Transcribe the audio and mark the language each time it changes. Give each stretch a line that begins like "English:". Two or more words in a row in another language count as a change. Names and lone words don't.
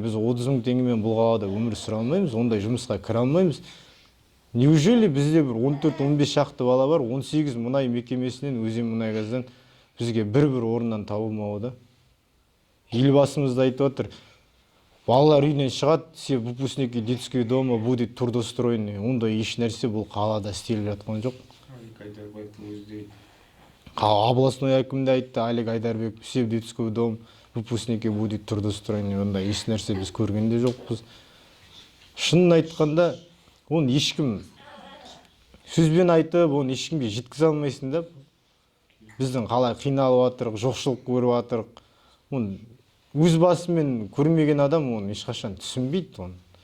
Kazakh: Біз 30 мың теңгемен бұл қалада өмір сүре алмаймыз, ондай жұмысқа кіре алмаймыз. Неужели бізде бір 14-15 шақты бала бар, 18 мұнай мекемесінен, Өзенмұнайгаздан бізге бір орыннан табылмауы да? Елбасымыз да айтып отыр, балалар үйінен шығады,
Russian: все выпускники детского дома будет трудоустроены.
Kazakh: Ондай еш нәрсе бұл қалада істеліп жатқан жоқ. Областной әкім де айтты, Олег Айдарбек,
Russian: все детского дома выпускники будет трудоустроены.
Kazakh: Ондай еш нәрсе біз көрген де жоқпыз. Шынын айтқанда, оны ешкім сөзбен айтып, оны ешкімге жеткізе алмайсың да. Біздің қалай қиналып жатырық, жоқшылық көріп жатырық. Оны өз басымен көрмеген адам оны ешқашан түсінбейді оны.